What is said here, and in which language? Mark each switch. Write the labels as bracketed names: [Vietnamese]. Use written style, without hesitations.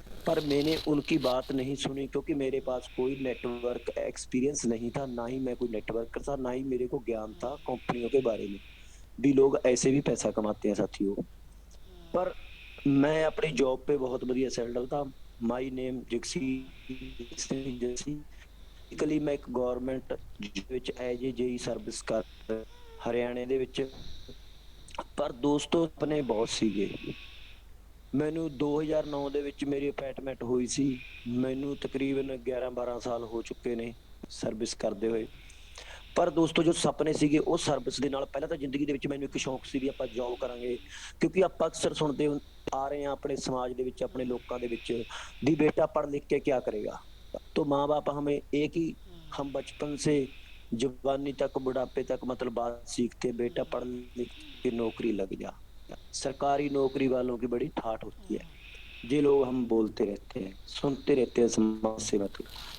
[Hindi] पर मैंने उनकी बात नहीं सुनी, क्योंकि मेरे पास कोई नेटवर्क एक्सपीरियंस नहीं था, ना ही मैं कोई नेटवर्कर था, ना ही मेरे को ज्ञान था कंपनियों के बारे में। भी लोग ऐसे भी पैसा कमाते हैं साथियों। पर मैं अपनी जॉब पे बहुत बढ़िया सेटल था। [English] My name Jagsi Singh Jassi. [Hindi] बेसिकली मैं [Punjabi] ਇੱਕ ਗਵਰਨਮੈਂਟ ਵਿੱਚ [English] as a JE [Punjabi] ਸਰਵਿਸ ਕਰ ਹਰਿਆਣੇ ਦੇ ਵਿੱਚ। ਪਰ ਦੋਸਤੋ ਆਪਣੇ ਬਹੁਤ ਸੀਗੇ। ਮੈਨੂੰ 2009 ਦੇ ਵਿੱਚ ਮੇਰੀ ਅਪਾਇੰਟਮੈਂਟ ਹੋਈ ਸੀ। ਮੈਨੂੰ ਤਕਰੀਬਨ 11-12 ਸਾਲ ਹੋ ਚੁੱਕੇ ਨੇ ਸਰਵਿਸ ਕਰਦੇ ਹੋਏ। ਪਰ ਦੋਸਤੋ, ਜੋ ਸੁਪਨੇ ਸੀਗੇ ਉਹ ਸਰਵਿਸ ਦੇ ਨਾਲ, ਪਹਿਲਾਂ ਤਾਂ ਜ਼ਿੰਦਗੀ ਦੇ ਵਿੱਚ ਮੈਨੂੰ ਇੱਕ ਸ਼ੌਂਕ ਸੀ ਵੀ ਆਪਾਂ ਜੌਬ ਕਰਾਂਗੇ। ਕਿਉਂਕਿ ਆਪਾਂ ਅਕਸਰ ਸੁਣਦੇ ਆ ਰਹੇ ਹਾਂ ਆਪਣੇ ਸਮਾਜ ਦੇ ਵਿੱਚ, ਆਪਣੇ ਲੋਕਾਂ ਦੇ ਵਿੱਚ, ਵੀ [Hindi] बेटा पढ़ लिख के क्या करेगा। तो माँ बाप हमें एक ही, हम बचपन से जवानी तक बुढ़ापे तक मतलब बात सीखते, बेटा पढ़ लिख के नौकरी लग जा। सरकारी नौकरी वालों की बड़ी ठाठ होती है। ये लोग हम बोलते रहते हैं, सुनते रहते हैं समाज से मतलब।